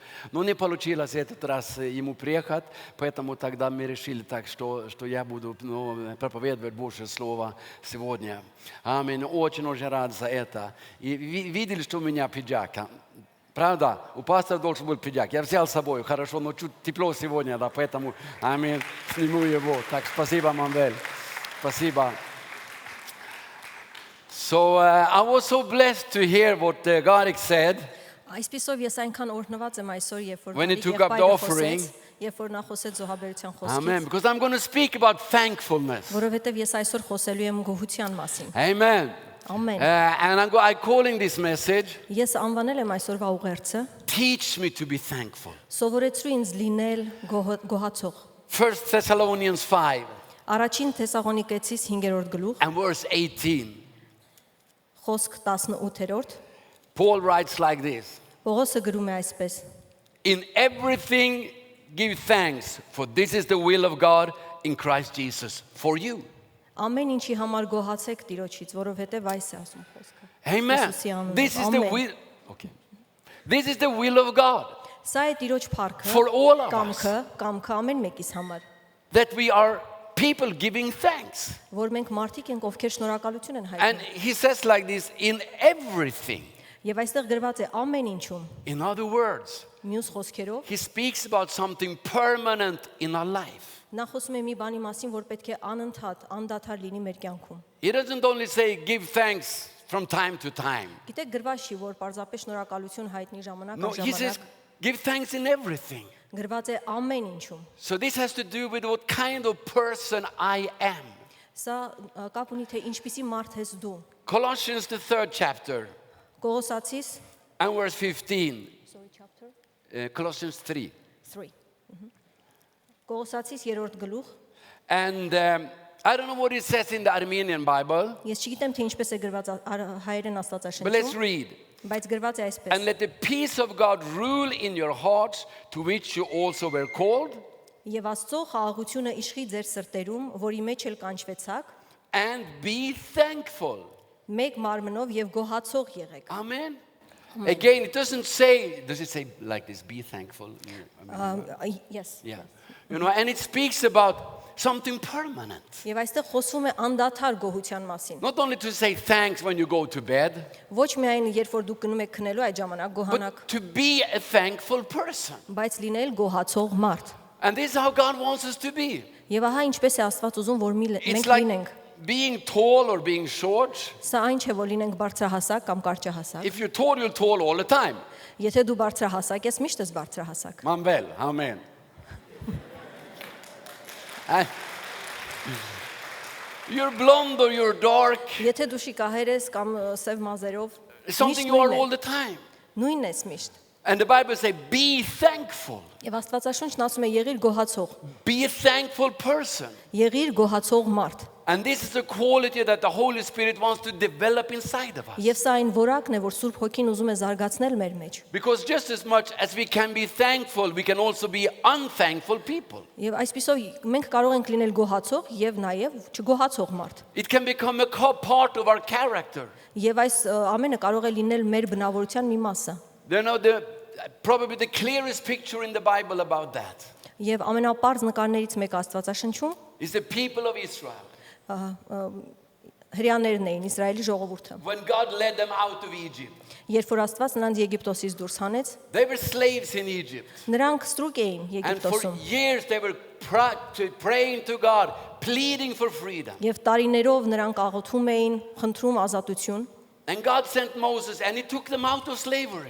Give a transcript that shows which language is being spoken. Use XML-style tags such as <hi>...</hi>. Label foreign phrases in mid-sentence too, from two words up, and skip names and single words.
<ru>Но не получилось этот раз ему приехать, поэтому тогда мы решили так, что я буду проповедовать Божье Слово сегодня. Аминь. Очень рад за это. И видели, что у меня пиджак? Правда? У пастора должен быть пиджак. Я взял с собой, хорошо, но чуть тепло сегодня, да, поэтому, аминь, сниму его. Так, спасибо, Мамбель. Спасибо.</ru> <en>So, I was so blessed to hear what Garik said.</en> <hy>Այսպիսով ես այնքան օրհնված եմ այսօր, երբ որ</hy> <en>When he took up the offering.</en> <hy>Երբ որ նա խոսեց զոհաբերության</hy> <en>Amen.</en> <hy>խոսքից,</hy> <en>Because I'm going to speak about thankfulness.</en> <hy>որովհետև ես այսօր խոսելու եմ գոհության մասին։</hy> <en>Amen.</en> <hy>Ամեն։</hy> <en>And I'm calling this message,</en> <hy>Ես անվանել եմ այսօրվա ուղերձը</hy> <en>Teach me to be thankful.</en> <hy>սովորեցրու ինձ լինել գոհացող։</hy> <en>1 Thessalonians 5</en> <hy>Առաջին Թեսաղոնիկեցիս 5-րդ գլուխ,</hy> <en>and verse 18.</en> <hy>խոսք 18-րդ,</hy> <en>Paul writes like this.</en> <hy>Պողոսը գրում է այսպես.</hy> <en>In everything give thanks, for this is the will of God in Christ Jesus for you.</en> <hy>Ամեն ինչի համար գոհացեք Տիրոջից, որովհետև այս է ասում խոսքը։</hy> <en>Amen.</en> <hy>Հիսուսի անունով,</hy> <en>This is the</en> <hy>ամեն։</hy> <en>will. Okay. This is the will of God</en> <hy>Սա է Տիրոջ փառքը,</hy> <en>For all of us.</en> <hy>կամքը ամեն մեկիս համար,</hy> <en>that we are people giving thanks.</en> <hy>որ մենք մարդիկ ենք, ովքեր շնորհակալություն են</hy> <en>And</en> <hy>հայտնում։</hy> <en>he says like this, in everything.</en> <hy>Եվ այստեղ գրված է ամեն ինչում։</hy> <en>In other words,</en> <hy>Մյուս խոսքերով,</hy> <en>he speaks about something permanent in our life.</en> <hy>նա խոսում է մի բանի մասին, որ պետք է անընդհատ, անդադար լինի մեր կյանքում։</hy> <en>He doesn't only say give thanks from time to time.</en> <hy>Գիտեք, գրված չի, որ պարզապես շնորհակալություն հայտնի ժամանակ</hy> <en>No,</en> <hy>առ</hy> <en>he says</en> <hy>ժամանակ։</hy> <en>give thanks in everything.</en> <hy>Գրված է ամեն ինչում։</hy> <en>So this has to do with what kind of person I am.</en> <hy>Սա կապ ունի թե ինչպիսի մարդ ես դու։</hy> <en>Colossians the 3rd chapter</en> <hy>Կողոսացիս</hy> <en>and verse 15. sorry chapter Colossians 3.</en> <hy>3 Կողոսացիս 3-րդ գլուխ։</hy> <en>And I don't know what it says in the Armenian Bible,</en> <hy>Ես չգիտեմ թե ինչպես է գրված հայերեն</hy> <en>but let's</en> <hy>աստվածաշնչում,</hy> <en>read.</en> <hy>բայց գրված է</hy> <en>And</en> <hy>այսպես.</hy> <en>let the peace of God rule in your hearts, to which you also were called,</en> <hy>Եվ Աստծո խաղաղությունը իշխի ձեր սրտերում, որի մեջ էլ կանչվեցաք,</hy> <en>and be thankful.</en> <hy>մեկ մարմնով եւ գոհացող եղեք։</hy> <en>Amen. Again, it doesn't say, does it say like this, be thankful? Yes. Yeah. And it speaks about something permanent.</en> <hy>Եվ այստեղ խոսվում է անդադար գոհության մասին։</hy> <en>Not only to say thanks when you go to bed,</en> <hy>Ոչ միայն երբ որ դուք գնում եք քնելու այդ ժամանակ գոհանակ,</hy> <en>but to be a thankful person.</en> <hy>բայց լինել գոհացող մարդ։</hy> <en>And this is how God wants us to be.</en> <hy>Եվ ահա ինչպես է Աստված ուզում որ</hy> <en>It's</en> <hy>մենք</hy> <en>like</en> <hy>լինենք։</hy> <en>being tall or being short.</en> <hy>Սա այն չէ որ լինենք բարձրահասակ կամ կարճահասակ։</hy> <en>If you're tall, you're tall all the time.</en> <hy>Եթե դու բարձրահասակ ես, միշտ ես բարձրահասակ։</hy> <en>Manvel, amen. Eh? You're blonde or you're dark.</en> <hy>Եթե դու շիկահեր ես կամ սև մազերով,</hy> <en>It's something you are all the time.</en> <hy>նույնն ես միշտ։</hy> <en>And the Bible says, be thankful.</en> <hy>Եվ Աստվածաշունչն ասում է եղիր գոհացող,</hy> <en>Be a thankful person.</en> <hy>եղիր գոհացող մարդ։</hy> <en>And this is a quality that the Holy Spirit wants to develop inside of us.</en> <hy>Եվ սա այն որակն է, որ Սուրբ Հոգին ուզում է զարգացնել մեր մեջ։</hy> <en>Because just as much as we can be thankful, we can also be unthankful people.</en> <hy>Եվ այսպիսով մենք կարող ենք լինել գոհացող եւ նաեւ չգոհացող մարդ։</hy> <en>It can become a part of our character.</en> <hy>Եվ այս ամենը կարող է լինել մեր բնավորության մի մասը։</hy> <en>You know, probably the clearest picture in the Bible about that</en> <hy>Եվ ամենապարզ նկարներից մեկը Աստվածաշնչում</hy> <en>is the people of Israel.</en> <hy>հրեաներն էին, Իսրայելի ժողովուրդը։</hy> <en>When God led them out of Egypt,</en> <hy>Երբ որ Աստված նրանց Եգիպտոսից դուրս հանեց,</hy> <en>they were slaves in Egypt.</en> <hy>նրանք ստրուկ էին</hy> <en>And for</en> <hy>Եգիպտոսում։</hy> <en>years they were praying to God, pleading for freedom.</en> <hy>Եվ տարիներով նրանք աղոթում էին, խնդրում ազատություն։</hy> <en>And God sent Moses and he took them out of slavery.</en>